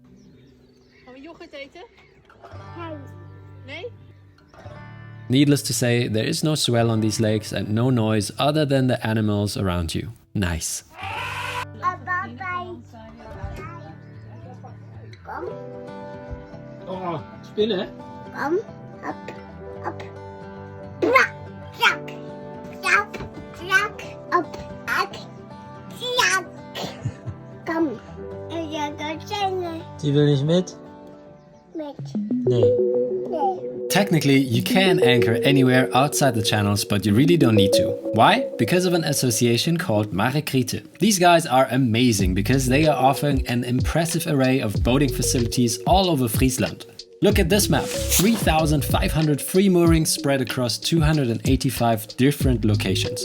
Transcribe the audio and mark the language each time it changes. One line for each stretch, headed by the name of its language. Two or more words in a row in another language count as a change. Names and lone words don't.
English: Needless to say, there is no swell on these lakes and no noise other than the animals around you. Nice.
Dutch: Kom. Oh, spillen? Kom.
English: Up. Up. Trak. Trak. Trak. Trak. Up. Up. Trak.
Dutch: Kom. Ja, dat zijn we. Die wil niet met? Met. Nee. Nee.
English: Technically, you can anchor anywhere outside the channels, but you really don't need to. Why? Because of an association called MOTORYACHT. These guys are amazing because they are offering an impressive array of boating facilities all over Friesland. Look at this map, 3,500 free moorings spread across 285 different locations.